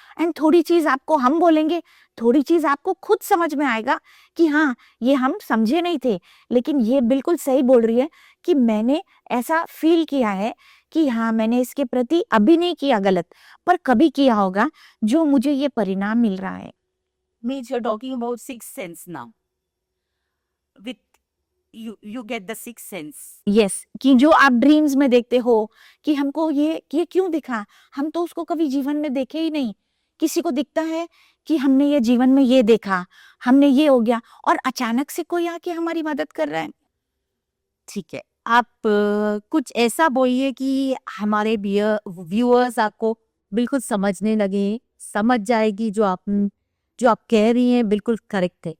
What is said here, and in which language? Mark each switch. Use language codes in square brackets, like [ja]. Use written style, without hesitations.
[hi] And थोड़ी चीज आपको हम बोलेंगे, थोड़ी चीज आपको खुद समझ में आएगा कि हाँ ये हम समझे नहीं थे, लेकिन ये बिल्कुल सही बोल रही है कि मैंने ऐसा फील किया है कि हाँ मैंने इसके प्रति अभी नहीं किया गलत, पर कभी किया होगा जो मुझे ये परिणाम मिल रहा है. [en] Means you're talking about sixth sense now. With you get the sixth sense. [hi] Yes, कि जो आप ड्रीम्स में देखते हो कि हमको ये क्यों दिखा, हम तो उसको कभी जीवन में देखे ही नहीं. किसी को दिखता है कि हमने ये जीवन में ये देखा, हमने ये हो गया, और अचानक से कोई आके हमारी मदद कर रहा है. ठीक है, आप कुछ ऐसा बोलिए कि हमारे व्यूअर्स आपको बिल्कुल समझने लगे, समझ जाएगी जो आप कह रही हैं बिल्कुल करेक्ट है.